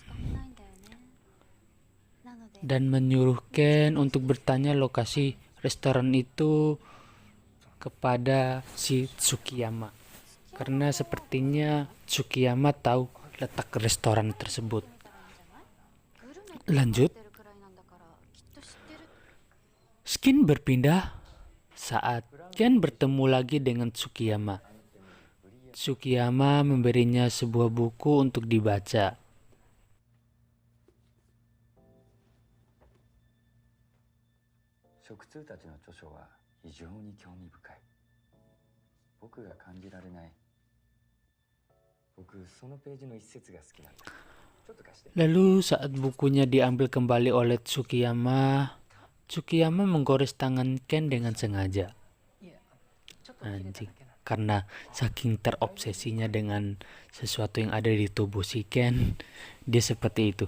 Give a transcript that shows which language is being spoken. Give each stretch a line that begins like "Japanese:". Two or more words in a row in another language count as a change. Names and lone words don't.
Indonesian: dan menyuruh Ken untuk bertanya lokasi restoran itu kepada si Tsukiyama, karena sepertinya Tsukiyama tahu letak restoran tersebut. Lanjut. Skin berpindah saat Ken bertemu lagi dengan Tsukiyama. Tsukiyama memberinya sebuah buku untuk dibaca.
Japanese: 食通たちの著書は非常に興味深い。僕が感じられない。僕そのページの一節が好きなんだ。ちょっと貸して。
Indonesian: Lalu saat bukunya diambil kembali oleh Tsukiyama, Tsukiyama menggores tangan Ken dengan sengaja. Anjing, karena saking terobsesinya dengan sesuatu yang ada di tubuh si Ken, dia seperti itu.